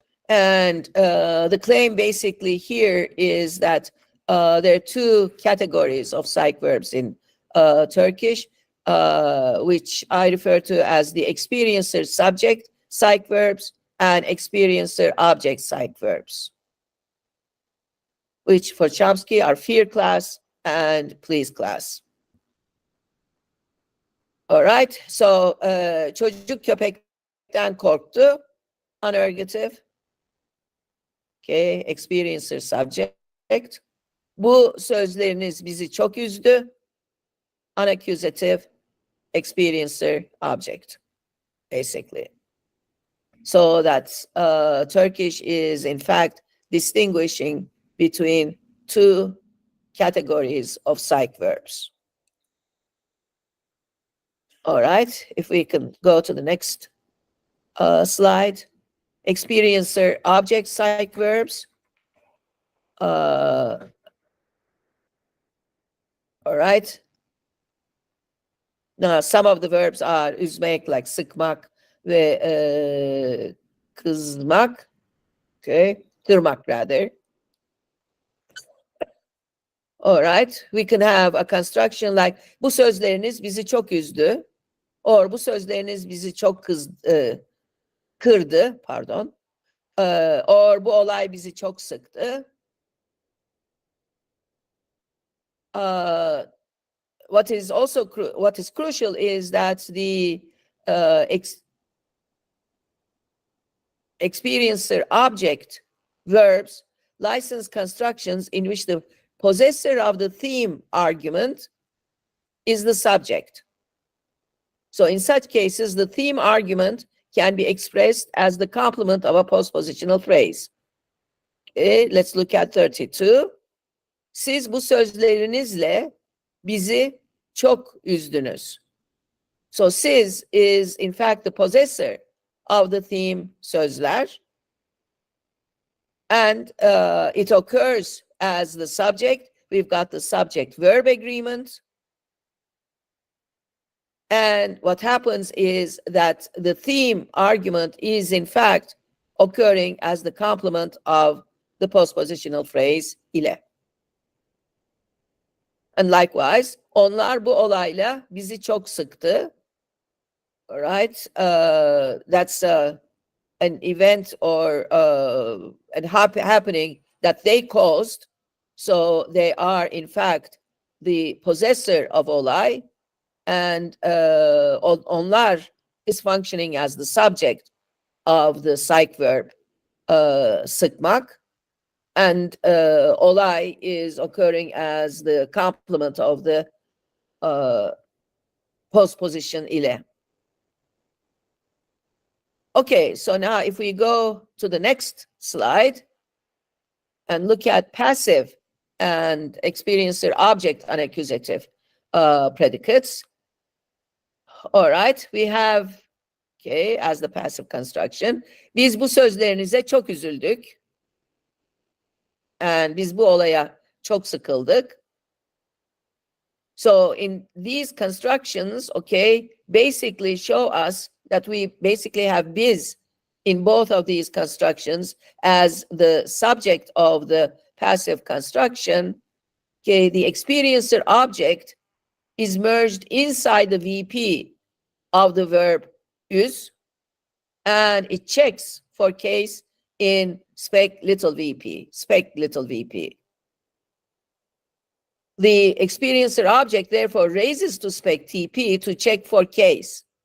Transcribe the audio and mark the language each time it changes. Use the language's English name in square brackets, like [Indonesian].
[English] And the claim basically here is that there are two categories of psych verbs in Turkish, which I refer to as the experiencer subject psych verbs and experiencer object psych verbs, which for Chomsky are fear class and please class. All right, so [Turkish] çocuk köpekten korktu, [English] unergative. Okay, experiencer subject. [Turkish] Bu sözleriniz bizi çok üzdü. [English] Unaccusative, experiencer object, basically. So that Turkish is in fact distinguishing between two categories of psych verbs. All right, if we can go to the next slide. Experiencer object psych verbs. All right. Now, some of the verbs are üzmek, like [Turkish] sıkmak ve kızmak. [English] Okay, kırmak rather. All right, we can have a construction like [Turkish] bu sözleriniz bizi çok üzdü, or bu sözleriniz bizi çok kırdı, pardon, or bu olay bizi çok sıktı. [English] What is crucial is that the experiencer object verbs license constructions in which the possessor of the theme argument is the subject. So in such cases, the theme argument can be expressed as the complement of a postpositional phrase. Okay, let's look at 32. [Turkish] Siz bu sözlerinizle bizi çok üzdünüz. [English] So siz is in fact the possessor of the theme sözler. And it occurs as the subject. We've got the subject-verb agreement. And what happens is that the theme argument is in fact occurring as the complement of the postpositional phrase ile. And likewise, [Turkish] onlar bu olayla bizi çok sıktı. [English] All right, that's an event or an happening that they caused. So they are in fact the possessor of olay, and onlar is functioning as the subject of the psych verb sıkmak, and olay is occurring as the complement of the postposition ile. Okay, so now if we go to the next slide and look at passive and experiencer object unaccusative predicates. All right, we have, okay, as the passive construction. [Turkish] Biz bu sözlerinize çok üzüldük. And biz bu olaya çok sıkıldık. [English] So in these constructions, okay, basically show us that we basically have biz in both of these constructions as the subject of the passive construction. Okay, the experiencer object is merged inside the VP of the verb üs, and it checks for case in spec little VP, The experiencer object therefore raises to spec TP to check for case.